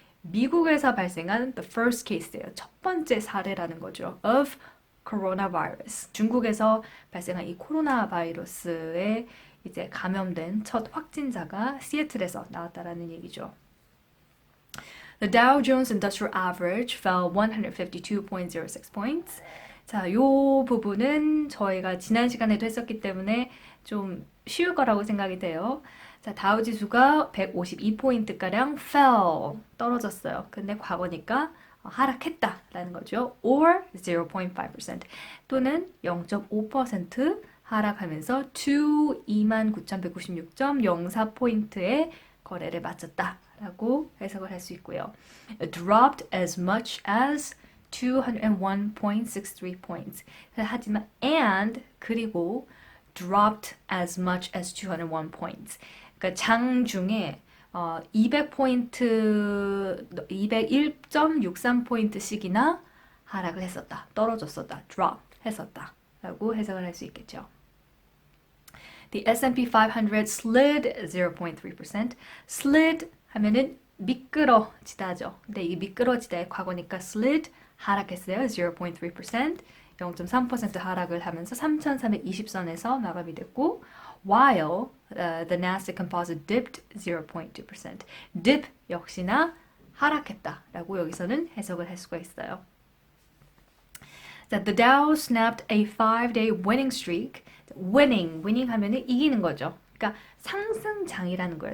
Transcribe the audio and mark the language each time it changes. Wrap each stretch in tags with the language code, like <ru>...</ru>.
<ko>미국에서 발생한 the first case예요. 첫 번째 사례라는 거죠. Of coronavirus. 중국에서 발생한 이 코로나 바이러스에 이제 감염된 첫 확진자가 시애틀에서 나왔다라는 얘기죠.</ko> <en>The Dow Jones Industrial Average fell 152.06 points.</en> <ko>자, 요 부분은 저희가 지난 시간에도 했었기 때문에 좀 쉬울 거라고 생각이 돼요. 자, 다우 지수가 152포인트가량 fell, 떨어졌어요. 근데 과거니까 하락했다라는 거죠. or 0.5% 또는 0.5% 하락하면서 to 29,196.04포인트의 거래를 마쳤다라고 해석을 할 수 있고요.</ko> <en>It dropped as much as 201.63 points. 하지만 and 그리고 dropped as much as 201 points.</en> <ko>그러니까 장 중에 200포인트, 201.63포인트씩이나 하락을 했었다. 떨어졌었다. drop 했었다. 라고 해석을 할 수 있겠죠.</ko> <en>The S&P 500 slid 0.3%.</en> <ko>slid 하면은 미끄러지다죠. 근데 이 미끄러지다의 과거니까 slid 하락했어요. 0.3%. 0.3% 하락을 하면서 3,320선에서 마감이 됐고 while the Nasdaq Composite dipped 0.2%. dip 역시나 하락했다라고 여기서는 해석을 할 수가 있어요.</ko> <en>The Dow snapped a 5-day winning streak.</en> <ko>winning 하면은 이기는 거죠. 그러니까 상승장이라는 거예요.</ko>